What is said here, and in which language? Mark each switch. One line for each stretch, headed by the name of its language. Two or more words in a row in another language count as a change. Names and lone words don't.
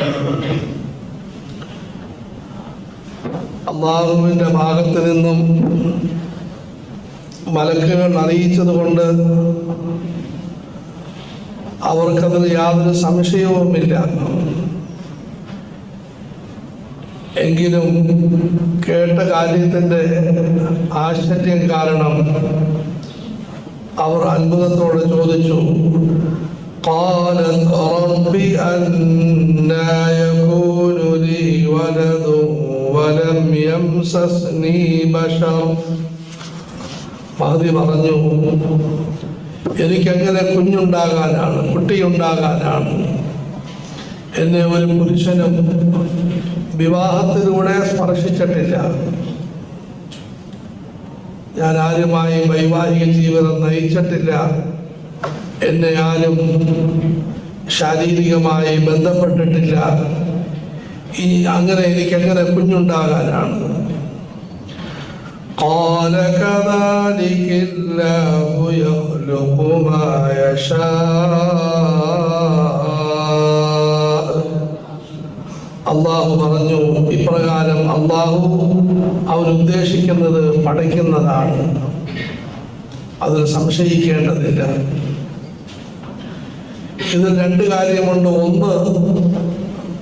Malayalam: അല്ലാഹുവിന്റെ ഭാഗത്ത് നിന്നും മലക്കുകൾ അറിയിച്ചത് കൊണ്ട് അവർക്കതിൽ യാതൊരു സംശയവുമില്ല. എങ്കിലും കേട്ട കാര്യത്തിന്റെ ആശ്ചര്യം കാരണം അവർ അത്ഭുതത്തോടെ ചോദിച്ചു,
Arabic: قالت رب أنى يكون لي ولد ولم يمسسني بشر.
Malayalam: മഹദി പറഞ്ഞു, എനിക്കെങ്ങനെ കുഞ്ഞുണ്ടാകാനാണ്, കുട്ടിയുണ്ടാകാനാണ്? എന്നെ ഒരു പുരുഷനും വിവാഹത്തിലൂടെ സ്പർശിച്ചിട്ടില്ല. ഞാൻ ആരുമായും വൈവാഹിക ജീവിതം നയിച്ചിട്ടില്ല. എന്നെ ആരും ശാരീരികമായി ബന്ധപ്പെട്ടിട്ടില്ല. അങ്ങനെ എനിക്കെങ്ങനെ കുഞ്ഞുണ്ടാകാനാണ്?
Arabic: قال كذلك الله يخلق ما يشاء.
Malayalam: അല്ലാഹു പറഞ്ഞു, ഇപ്രകാരം അല്ലാഹു അവൻ ഉദ്ദേശിക്കുന്നത് പഠിക്കുന്നതാണ്, അതിൽ സംശയിക്കേണ്ടതില്ല. ഇതിൽ രണ്ട് കാര്യമുണ്ട്.